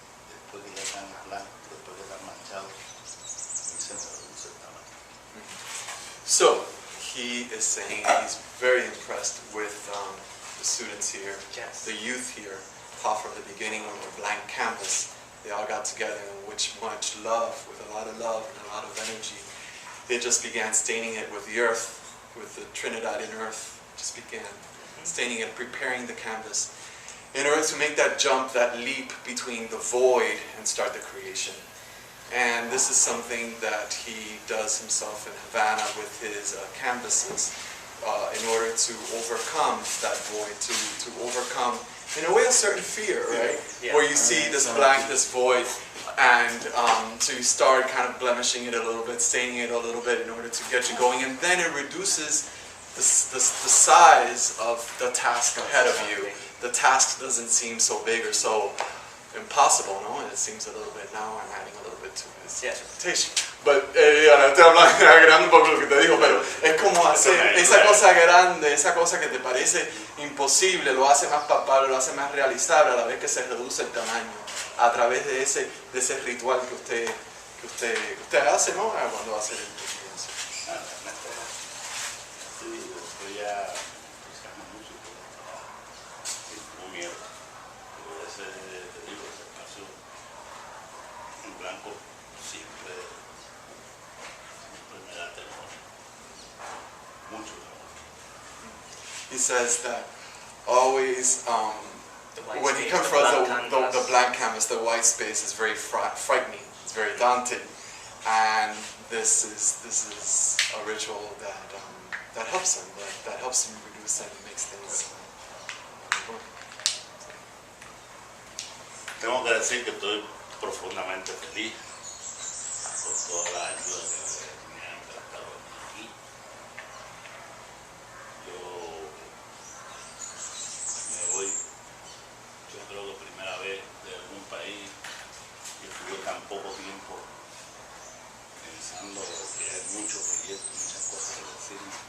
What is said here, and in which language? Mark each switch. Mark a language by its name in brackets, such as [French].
[Spanish] Después que ya están blancos, después que están manchados, y se me reduce el tamaño. [English] So, he is saying he's very impressed with the students here, Yes. the youth here, how from the beginning on the blank canvas, they all got together and with much love, with a lot of love and a lot of energy. They just began staining it with the earth, with the Trinidadian earth, just began staining it, preparing the canvas in order to make that jump, that leap between the void and start the creation. And this is something that he does himself in Havana with his canvases in order to overcome that void, to overcome, in a way, a certain fear, right? Yeah. Where you see this blank, this void, and so you start kind of blemishing it a little bit, staining it a little bit in order to get you going, and then it reduces the size of the task ahead of you. The task doesn't seem so big or so impossible, no? It seems a little bit, now I'm adding a little bit to his interpretation. [Spanish] But, estoy agregando un poco lo que te digo, pero es como hacer esa cosa grande, esa cosa que te parece imposible, lo hace más palpable, lo hace más realizable a la vez que se reduce el tamaño a través de ese ritual que usted hace, ¿no? Cuando hace el experiencia. Sí, estoy ya entusiasmo mucho por el trabajo. Sí, tengo miedo. Pero ese, te digo, ese espacio en blanco siempre me da temor. Mucho temor. [English] He says that always, when he space, confronts the the blank canvas, the white space is very frightening. It's very daunting, and this is a ritual that helps him. That helps him reduce and makes things. [Spanish] Tengo que decir que estoy profundamente feliz por toda la ayuda que me han prestado aquí. Yo me voy, yo creo que primera vez de algún país que estuve tan poco tiempo pensando que hay muchos proyectos, muchas cosas que decir.